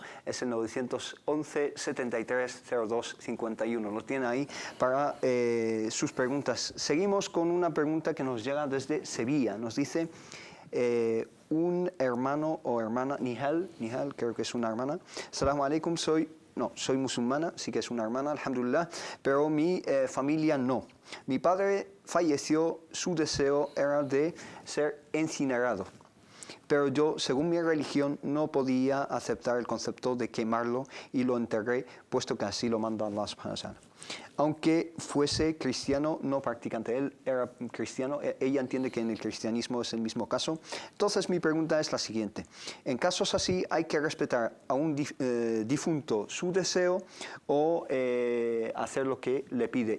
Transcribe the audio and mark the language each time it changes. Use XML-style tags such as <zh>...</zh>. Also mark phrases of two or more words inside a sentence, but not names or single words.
<es>Es el 911 73 02 51. Lo tiene ahí para sus preguntas. Seguimos con una pregunta que nos llega desde Sevilla. Nos dice un hermano o hermana, Nihal, creo que es una hermana.</es> <ar>السلام عليكم,</ar> <es>soy musulmana, sí que es una hermana, alhamdulillah, pero mi familia no. Mi padre falleció, su deseo era de ser incinerado, pero yo, según mi religión, no podía aceptar el concepto de quemarlo y lo enterré, puesto que así lo manda</es> <ar>الله سبحانه وتعالى.</ar> <es>Aunque fuese cristiano, no practicante, él era cristiano, ella entiende que en el cristianismo es el mismo caso. Entonces mi pregunta es la siguiente: en casos así, ¿hay que respetar a un difunto su deseo o hacer lo que le pide?</es>